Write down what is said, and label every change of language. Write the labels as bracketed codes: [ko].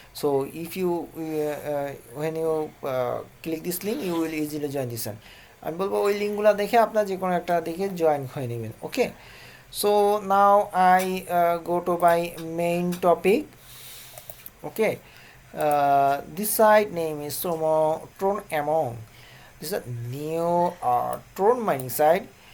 [en] So if you when you click this link, you will easily join this one. [bn] আমি বলবো ওই লিঙ্কগুলো দেখে আপনার যে কোনো একটা দেখে জয়েন হয়ে নেবেন। [en] Okay, so now I go to my main topic. Okay, this site name is Tron Amon. This is a new Tron mining site.